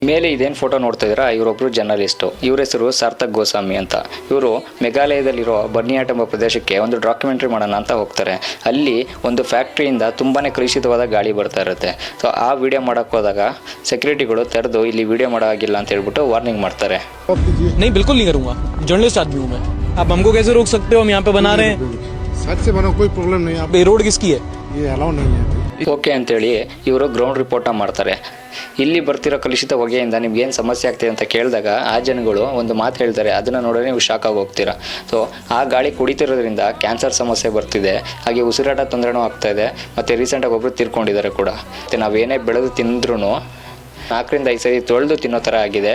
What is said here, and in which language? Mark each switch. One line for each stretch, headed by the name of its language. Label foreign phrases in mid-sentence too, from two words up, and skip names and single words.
Kannada: ಮೇಲೆ ಇದೇನು ಫೋಟೋ ನೋಡ್ತಾ ಇದ್ದೀರಾ, ಇವರೊಬ್ಬರು ಜರ್ನಲಿಸ್ಟು. ಇವ್ರ ಹೆಸರು ಸಾರ್ಥಕ್ ಗೋಸ್ವಾಮಿ ಅಂತ. ಇವರು ಮೇಘಾಲಯದಲ್ಲಿರೋ ಬರ್ನಿಯಾಟ್ ಎಂಬ ಪ್ರದೇಶಕ್ಕೆ ಒಂದು ಡಾಕ್ಯುಮೆಂಟ್ರಿ ಮಾಡೋಣ ಅಂತ ಹೋಗ್ತಾರೆ. ಅಲ್ಲಿ ಒಂದು ಫ್ಯಾಕ್ಟ್ರಿಯಿಂದ ತುಂಬಾ ಕಲುಷಿತವಾದ ಗಾಳಿ ಬರ್ತಾ ಇರುತ್ತೆ. ಸೊ ಆ ವಿಡಿಯೋ ಮಾಡೋಕ್ಕೆ ಹೋದಾಗ ಸೆಕ್ಯೂರಿಟಿಗಳು ತೆರೆದು ಇಲ್ಲಿ ವಿಡಿಯೋ ಮಾಡೋ ಆಗಿಲ್ಲ ಅಂತ ಹೇಳ್ಬಿಟ್ಟು ವಾರ್ನಿಂಗ್ ಮಾಡ್ತಾರೆ.
Hindi: नहीं बिल्कुल नहीं करूंगा, जर्नलिस्ट आदमी हूँ मैं. आप हमको कैसे रोक सकते हो? हम यहाँ पे बना रहे हैं. सच से बना, कोई प्रॉब्लम नहीं. ये रोड किसकी है? ये अलाउ नहीं है.
Kannada: ಓಕೆ ಅಂತೇಳಿ ಇವರು
English: ground report
Kannada: ಮಾಡ್ತಾರೆ. ಇಲ್ಲಿ ಬರ್ತಿರೋ ಕಲುಷಿತ ಹೊಗೆಯಿಂದ ನಿಮ್ಗೇನು ಸಮಸ್ಯೆ ಆಗ್ತಿದೆ ಅಂತ ಕೇಳಿದಾಗ ಆ ಜನಗಳು ಒಂದು ಮಾತು ಹೇಳ್ತಾರೆ, ಅದನ್ನು ನೋಡಿದ್ರೆ ನೀವು ಶಾಕ್ ಆಗಿ ಹೋಗ್ತೀರಾ. ಸೊ ಆ ಗಾಳಿ ಕುಡಿತಿರೋದ್ರಿಂದ ಕ್ಯಾನ್ಸರ್ ಸಮಸ್ಯೆ ಬರ್ತಿದೆ, ಹಾಗೆ ಉಸಿರಾಟ ತೊಂದರೆನೂ ಆಗ್ತಾ ಇದೆ. ಮತ್ತು ರೀಸೆಂಟಾಗಿ ಒಬ್ಬರು ತೀರ್ಕೊಂಡಿದ್ದಾರೆ ಕೂಡ. ಮತ್ತು ನಾವೇನೇ ಬೆಳೆದು ತಿಂದ್ರೂ 4 ರಿಂದ 5 ಸರಿ ತೊಳೆದು ತಿನ್ನೋ ಥರ ಆಗಿದೆ.